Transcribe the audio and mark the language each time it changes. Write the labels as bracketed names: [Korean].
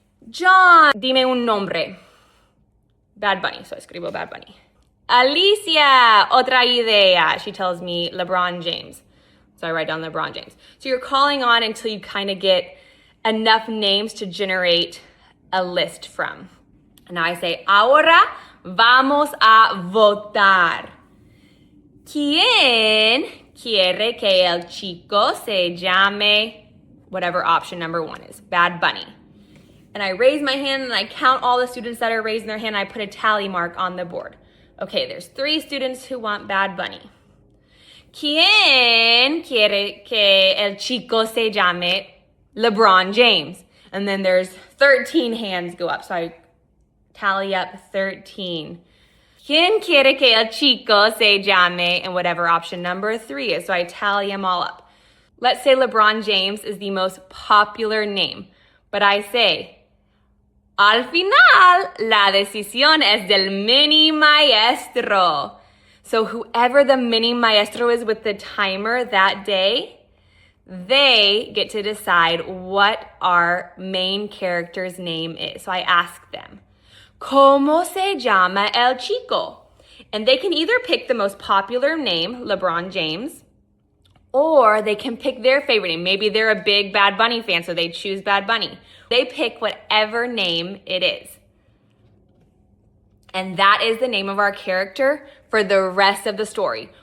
[Spanish] John, dime un nombre. Bad Bunny, so escribo Bad Bunny. [English] Alicia, [Spanish] otra idea. [English] She tells me LeBron James. So I write down LeBron James. So you're calling on until you kind of get enough names to generate a list from. And now I say, [Spanish] ahora vamos a votar. ¿Quién quiere que el chico se llame [English] whatever option number 1 is, Bad Bunny. And I raise my hand and I count all the students that are raising their hand and I put a tally mark on the board. Okay, there's 3 students who want Bad Bunny. [Spanish] ¿Quién quiere que el chico se llame LeBron James? [English] And then there's 13 hands go up, so I tally up 13. [Spanish] ¿Quién quiere que el chico se llame? [English] And whatever option number 3 is, so I tally them all up. Let's say LeBron James is the most popular name, but I say, [Spanish] al final, la decisión es del mini maestro. [English] So whoever the mini maestro is with the timer that day, they get to decide what our main character's name is. So I ask them, [Spanish] ¿Cómo se llama el chico? [English] And they can either pick the most popular name, LeBron James, or they can pick their favorite name. Maybe they're a big Bad Bunny fan, so they choose Bad Bunny. They pick whatever name it is. And that is the name of our character for the rest of the story.